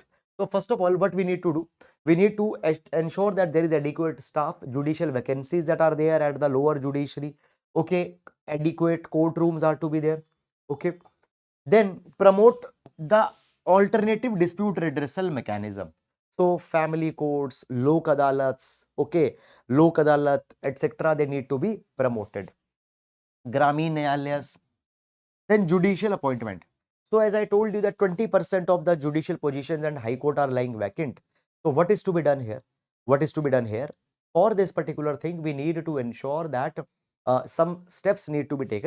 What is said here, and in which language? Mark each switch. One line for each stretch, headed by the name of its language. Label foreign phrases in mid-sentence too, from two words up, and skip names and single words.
English: So first of all, what we need to do, we need to ensure that there is adequate staff, judicial vacancies that are there at the lower judiciary. Okay, adequate courtrooms are to be there. Okay, then promote the alternative dispute redressal mechanism. So family courts,
Hindi: लोक अदालतें, okay, लोक अदालत,
English: etc., they need to be promoted. Gramin Nyayalayas. Then judicial appointment. So as I told you that 20% of the judicial positions and High Court are lying vacant. So what is to be done here? What is to be done here? For this particular thing, we need to ensure that some steps need to be taken.